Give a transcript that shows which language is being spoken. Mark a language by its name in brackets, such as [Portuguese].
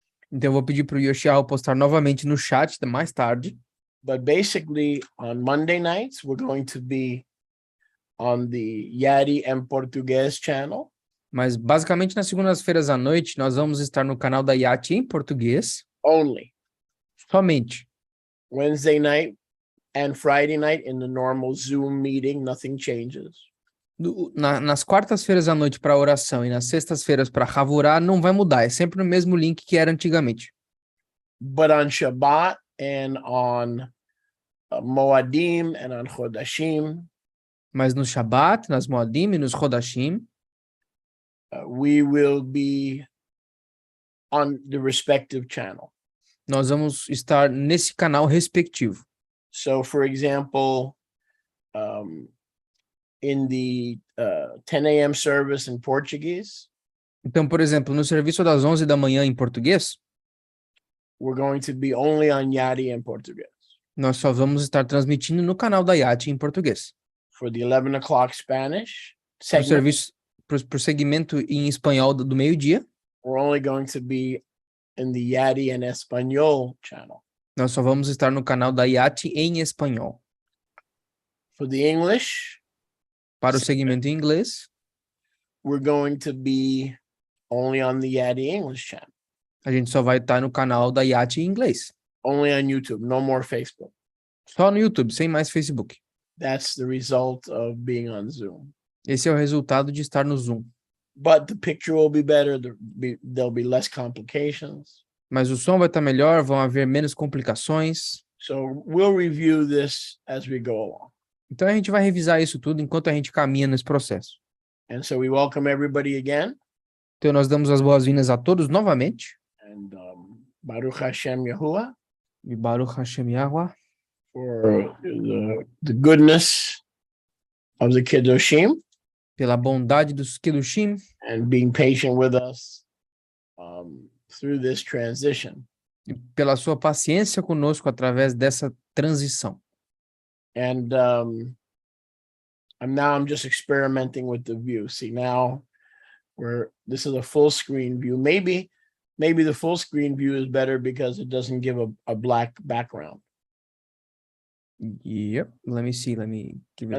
[Portuguese] Então, eu vou pedir para o Yoshiahu postar novamente no chat mais tarde. [English] But basically, on Monday nights, we're going to be on the YATI and Português channel. [Portuguese] Mas, basicamente, nas segundas-feiras à noite, nós vamos estar no canal da YATI em português. [English] Only. [Portuguese] Somente. [English] Wednesday night and Friday night in the normal Zoom meeting, nothing changes. [Portuguese] Nas quartas-feiras à noite para oração e nas sextas-feiras para Havurá não vai mudar. É sempre o mesmo link que era antigamente. [English] But on Shabbat and on Moadim and on Chodashim, [Portuguese] Mas no Shabbat, nas Moadim e nos Chodashim, [English] we will be on the respective channel. [Portuguese] nós vamos estar nesse canal respectivo. [English] So, for example, in the 10 a.m. service in Portuguese, [Portuguese] Então, por exemplo, no serviço das 11 da manhã em português, [English] we're going to be only on YATI and Português. [Portuguese] nós só vamos estar transmitindo no canal da YATI em português. [English] For the 11 o'clock Spanish [Portuguese] Para o [English] segment, [Portuguese] serviço, pro segmento em espanhol do meio-dia, [English] we're only going to be in the YATI and Español channel. [Portuguese] nós só vamos estar no canal da YATI em espanhol. [English] For the English, [Portuguese] Para o segmento em inglês, [English] we're going to be only on the YATI English channel. [Portuguese] a gente só vai estar no canal da YATI em inglês. [English] Only on YouTube, no more Facebook. [Portuguese] Só no YouTube, sem mais Facebook. [English] That's the result of being on Zoom. [Portuguese] Esse é o resultado de estar no Zoom. [English] But the picture will be better. There'll be less complications. [Portuguese] Mas o som vai estar melhor, vão haver menos complicações. [English] So we'll review this as we go along. [Portuguese] Então a gente vai revisar isso tudo enquanto a gente caminha nesse processo. [English] And so we welcome everybody again. [Portuguese] Então nós damos as boas-vindas a todos novamente. [English] And [Hebrew] Baruch Hashem [English] Yahuwah [Portuguese] E [Hebrew] Baruch Hashem [Portuguese] Yahweh, [English] for the goodness of the Kiddushim [Portuguese] pela bondade dos Kedushim [English] and being patient with us through this transition. [Portuguese] e pela sua paciência conosco através dessa transição. [English] And I'm just experimenting with the view. See, now this is a full screen view. Maybe the full screen view is better because it doesn't give a black background. Yep. Let me see. Let me give it.